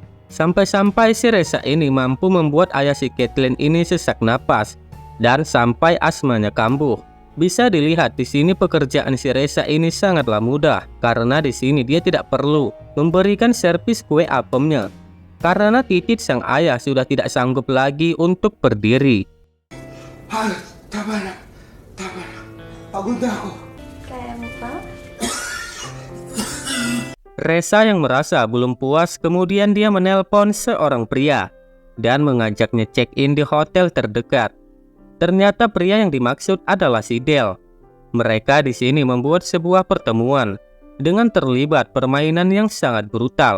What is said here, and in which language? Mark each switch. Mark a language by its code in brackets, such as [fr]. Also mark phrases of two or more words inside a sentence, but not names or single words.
[id] Sampai-sampai si Reza ini mampu membuat ayah si Kathleen ini sesak napas dan sampai asmanya kambuh. Bisa dilihat di sini pekerjaan si Reza ini sangatlah mudah karena di sini dia tidak perlu memberikan servis kue apemnya karena titik sang ayah sudah tidak sanggup lagi untuk berdiri. [tl] Tama na. Pagod na ako. Kaya mo pa? [id] Reza yang merasa belum puas kemudian dia menelpon seorang pria dan mengajaknya check-in di hotel terdekat. Ternyata pria yang dimaksud adalah si Dale. Mereka di sini membuat sebuah pertemuan dengan terlibat permainan yang sangat brutal.